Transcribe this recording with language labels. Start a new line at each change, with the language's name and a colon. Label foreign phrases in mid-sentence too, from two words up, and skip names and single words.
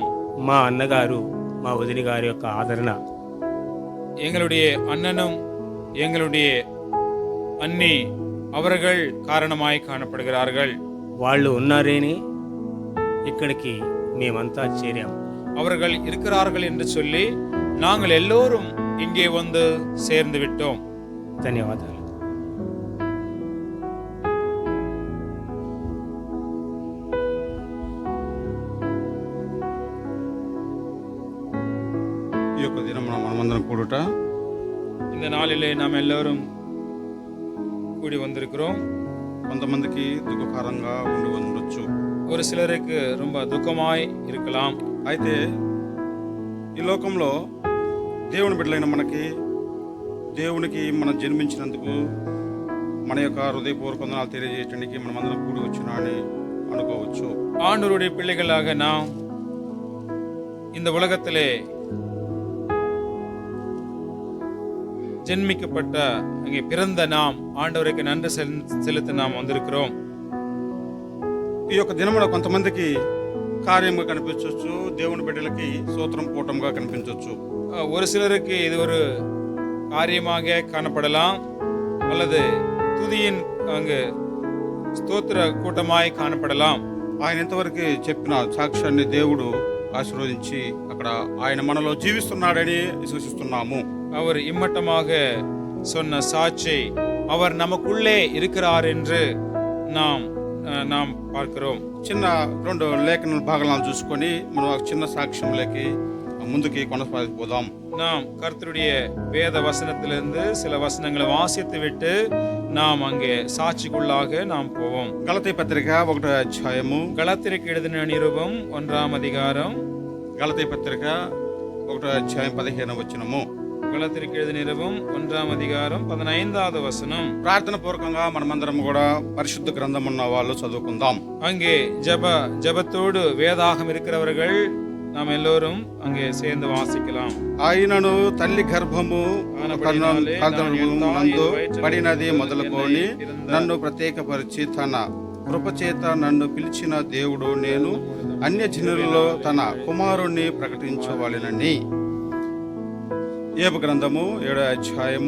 Telugu: మా అన్నగారు, మా వదిన గారి యొక్క ఆదరణ.
Tamil: எங்களுடைய அண்ணனும் எங்களுடைய அண்ணி அவர்கள் காரணமாய் காணப்படுகிறார்கள்.
Telugu: వాళ్ళు ఉన్నారేనే ఇక్కడికి మేమంతా చేరాం.
Tamil: அவர்கள் இருக்கிறார்கள் என்று சொல்லி நாங்கள் எல்லோரும் இங்கே வந்து சேர்ந்து விட்டோம்.
Telugu: ధన్యవాదాలు. ఈ యొక్క దినం మనమందరం కూడుట,
Tamil: இந்த நாளிலே நாம் எல்லோரும் கூடி வந்திருக்கிறோம்.
Telugu: కొంతమందికి దుఃఖకరంగా ఉండి ఉండొచ్చు.
Tamil: ஒரு சிலருக்கு ரொம்ப துக்கமாய் இருக்கலாம்.
Telugu: అయితే ఈ లోకంలో దేవుని బిడ్డలైన మనకి, దేవునికి మనం జన్మించినందుకు మన యొక్క హృదయపూర్వక వందనాలు తెలియజేయడానికి మనమందరం కూడి వచ్చినా అని అనుకోవచ్చు.
Tamil: ஆண்டவருடைய பிள்ளைகளாக நாம் இந்த உலகத்திலே ஜென்மிக்கப்பட்ட அங்கே பிறந்த நாம் ஆண்டவருக்கு நன்றி செலுத்த நாம் வந்திருக்கிறோம்.
Telugu: ఈ యొక్క దినమున కొంతమందికి కార్యంగా కనిపించవచ్చు, దేవుని బిడ్డలకి సూత్రం కూటంగా కనిపించవచ్చు.
Tamil: ஒரு சிலருக்கு இது ஒரு காரியமாக காணப்படலாம், அல்லது துதியின் அங்கு ஸ்தோத்திர கூட்டமாய் காணப்படலாம்.
Telugu: ఆయన ఇంతవరకు చెప్పిన సాక్ష్యాన్ని దేవుడు ఆశీర్వదించి అక్కడ ఆయన మనలో జీవిస్తున్నాడని విశ్వసిస్తున్నాము.
Tamil: அவர் இம்மட்டமாக சொன்ன சாட்சி அவர் நமக்குள்ளே இருக்கிறார் என்று நாம் பார்க்கிறோம்.
Telugu: చిన్న 2 లేఖన భాగాలను చూసుకొని మనం ఒక చిన్న సాక్ష్యంలోకి ముందుకి కొనసాగిపోదాం.
Tamil: நாம் கர்த்தருடைய வேத வசனத்திலிருந்து சில வசனங்களை வாசித்து விட்டு நாம் அங்கே சாட்சிக்குள்ளாக நாம் போவோம்.
Telugu: గలతీ పత్రిక 1వ అధ్యాయము,
Tamil: கலாத்தியருக்கு எழுதின நிருபம் 1ஆம் அதிகாரம்,
Telugu: గలతీ పత్రిక 1వ అధ్యాయం 15వ వచనము.
Tamil: கலாத்தியருக்கு எழுதின நிருபம் 1ஆம் அதிகாரம் 15வது வசனம்.
Telugu: ప్రార్థన పూర్వకంగా మనమందరం కూడా పరిశుద్ధ గ్రంథం ఉన్న వాళ్ళు చదువుకుందాం.
Tamil: அங்கே ஜபத்தோடு வேதாகம் இருக்கிறவர்கள் நாம் எல்லோரும் அங்கே சேர்ந்து வாசிக்கலாம்.
Telugu: ఆయనను తల్లి గర్భము నందు పడినది మొదలుకొని నన్ను ప్రత్యేకపరిచి తన కృపచేత నన్ను పిలిచిన దేవుడు, నేను అన్యజనులలో తన కుమారుణ్ణి ప్రకటించవలెనని. ఏబు గ్రంథము 7వ అధ్యాయము,